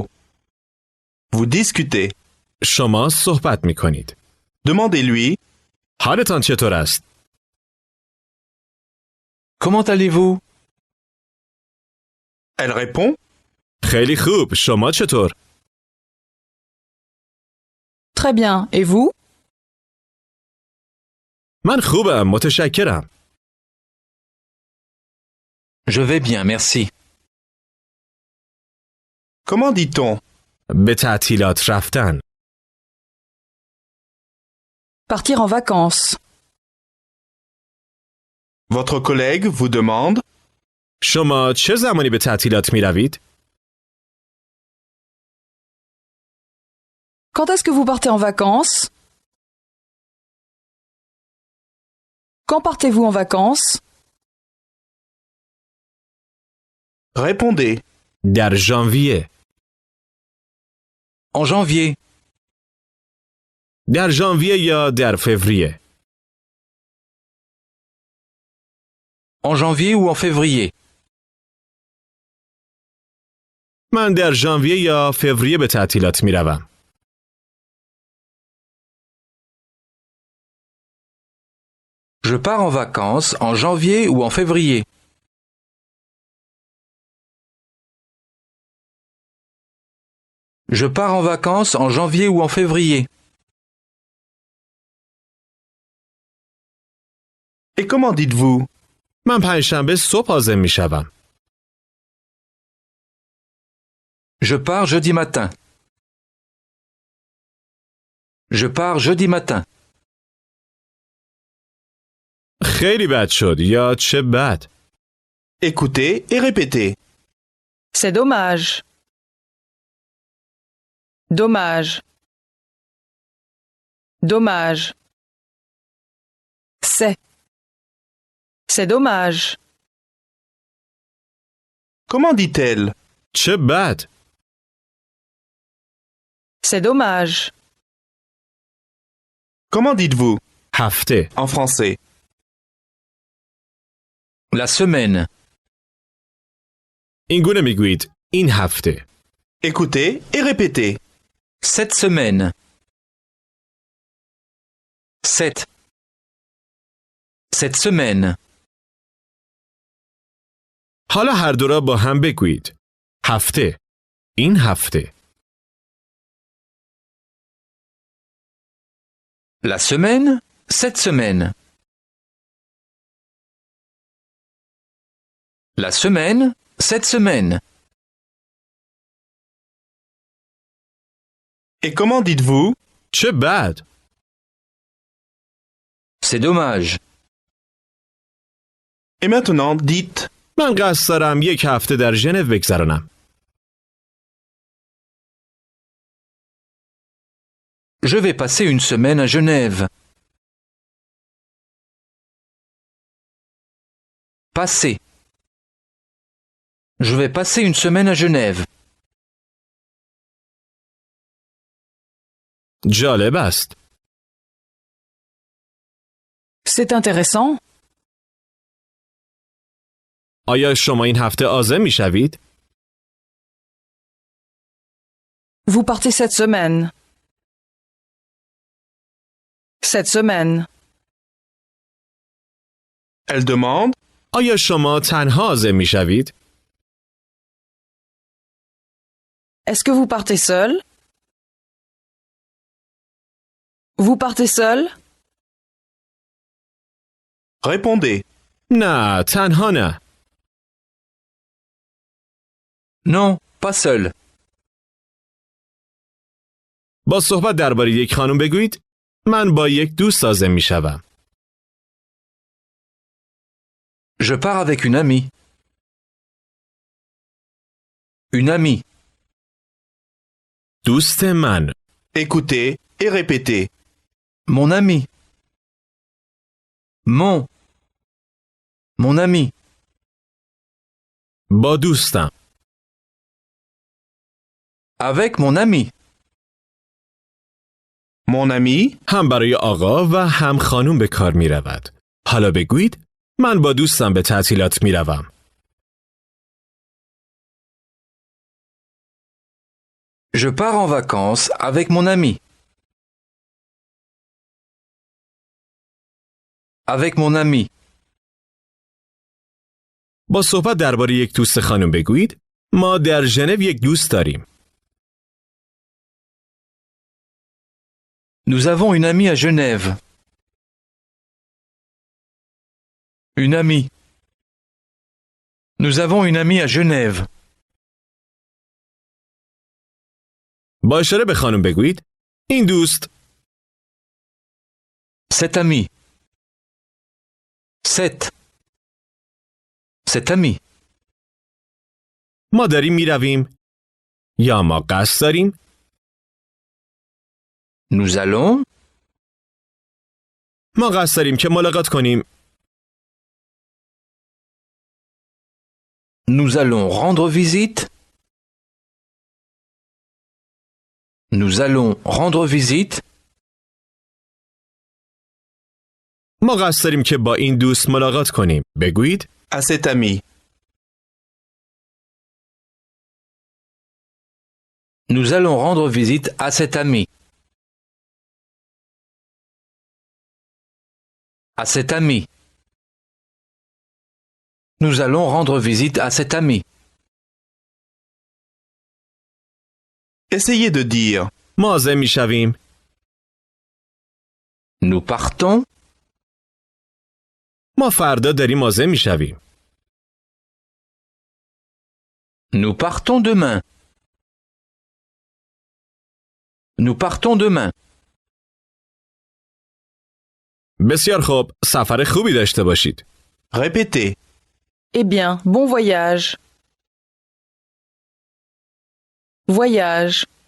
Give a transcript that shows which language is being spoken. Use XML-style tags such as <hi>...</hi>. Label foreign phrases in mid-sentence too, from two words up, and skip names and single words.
<fr>Vous discutez.</fr> <fa>شما صحبت می کنید.</fa> <fr>Demandez-lui.</fr> <fa>حالتان چطور است؟</fa> <fr>Comment allez-vous? Elle répond.</fr> <fa>خیلی خوب. شما چطور؟</fa> <fr>Très bien. Et vous?</fr> <fa>من خوبم. متشکرم.</fa> <fr>Je vais bien, merci. Comment dit-on?</fr> <fa>به تعطیلات رفتن.</fa> <fr>Partir en vacances. Votre collègue vous demande.</fr> <fa>شما چه زمانی به تعطیلات می روید؟</fa> <fr>Quand est-ce que vous partez en vacances? Quand partez-vous en vacances? Répondez.</fr> <fa>در ژانویه.</fa> <fr>En janvier.</fr> <fa>در ژانویه یا در فوریه.</fa> <fr>En janvier ou en février.</fr> <fa>من در ژانویه یا فوریه به تعطیلات می روم.</fa> <fr>Je pars en vacances en janvier ou en février. Je pars en vacances en janvier ou en février. Et comment dites-vous?</fr> <fa>من پنجشنبه صبح حاضر می شوم.</fa> <fr>Je pars jeudi matin. Je pars jeudi matin.</fr> <fa>خیلی بد شد یا چه بد.</fa> <fr>Écoutez et répétez. C'est dommage. Dommage. Dommage. C'est. C'est dommage. Comment dit-elle?</fr> <fa>چه بد.</fa> <fr>C'est dommage. Comment dites-vous?</fr> <fa>هفته.</fa> <fr>En français. La semaine.</fr> <fa>این گونه می گویید این هفته.</fa> <fr>Écoutez et répétez. Cette semaine. Cette semaine.</fr> <fa>حالا هر دو را با هم بگویید. هفته. این هفته.</fa> <fr>La semaine. Cette semaine. La semaine. Cette semaine. Et comment dites-vous?</fr> <fa>چه بد.</fa> <fr>C'est dommage. Et maintenant, dites.</fr> <fa>من قصد دارم یک هفته در ژنو بگذرانم.</fa> <fr>Je vais passer une semaine à Genève. Passer. Je vais passer une semaine à Genève.</fr> <fa>جالب است.</fa> <fr>C'est intéressant.</fr> <fa>آیا شما این هفته عازم می شوید؟</fa> <fr>Vous partez cette semaine. Cette semaine. Elle demande.</fr> <fa>آیا شما تنها عازم میشوید؟</fa> <fr>Est-ce que vous partez seul? Vous partez seul? Répondez.</fr> <fa>نه، تنها نه.</fa> <fr>Non, pas seul.</fr> <fa>با صحبت درباره یک خانم بگویید من با یک دوست عازم میشوم.</fa> <fr>Je pars avec une amie. Une amie.</fr> <fa>دوست من.</fa> <fr>Écoutez et répétez. Mon ami. Mon ami.</fr> <fa>با دوستم.</fa> <fr>Avec mon ami. Mon ami,</fr> <fa>هم برای آقا و هم خانم به کار می رود. حالا بگویید من با دوستم به تعطیلات می روم.</fa> <fr>Je pars en vacances avec mon ami. Avec mon ami.</fr> <fa>با صحبت درباره یک دوست خانم بگویید ما در ژنو یک دوست داریم.</fa> <fr>Nous avons une amie à Genève. Une amie. Nous avons une amie à Genève.</fr> <fa>با اشاره به خانم بگویید این دوست.</fa> <fr>Cet ami. Cet ami.</fr> <fa>ما داریم می رویم یا ما قصد داریم.</fa> <fr>Nous allons.</fr> <fa>ما قصد داریم که ملاقات کنیم.</fa> <fr>Nous allons rendre visite. Nous allons rendre visite.</fr> <fa>ما قصد داریم که با این دوست ملاقات کنیم. بگویید</fa> <fr>à cet ami. Nous allons rendre visite à cet ami. À cet ami. Nous allons rendre visite à cet ami. Essayez de dire.</fr> <fa>ما عازم می شویم.</fa> <fr>Nous partons.</fr> <fa>ما فردا داریم عازم می شویم.</fa> <fr>Nous partons demain. Nous partons demain.</fr> <fa>بسیار خوب. سفر خوبی داشته باشید.</fa> <fr>Répétez. Eh bien, bon voyage. Voyage.</fr>